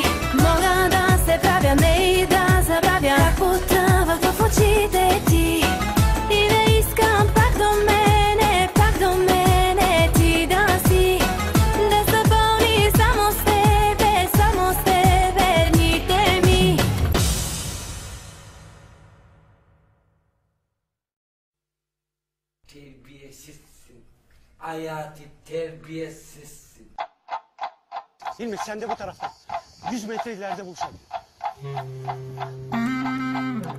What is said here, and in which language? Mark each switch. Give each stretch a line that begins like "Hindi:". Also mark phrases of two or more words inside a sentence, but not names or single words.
Bulgarian: Мога да се правя, не и да забравя как потъвах в очите ти. И да искам пак до мене ти да си, да са пълни само с тебе дните ми.
Turkish: Terbiyesizsin. Hayati terbiyesizsin. Hilmi sen de bu taraftan. 100 metre ileride buluşalım.